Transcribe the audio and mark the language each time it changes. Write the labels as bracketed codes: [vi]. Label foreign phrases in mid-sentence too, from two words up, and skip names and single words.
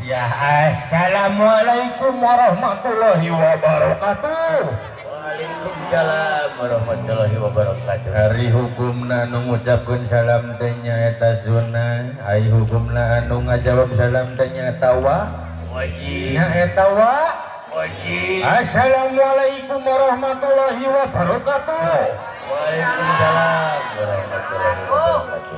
[ar] السلام عليكم ورحمة الله وبركاته. وعليكم السلام ورحمة الله وبركاته. [su] Hari hukumna anu ngucapkeun salam teh nyaeta sunnah, ai hukumna anu ngajawab salam teh nyaeta Wajib. nyaeta Wajib. [ar] السلام عليكم ورحمة الله وبركاته. وعليكم السلام ورحمة الله وبركاته.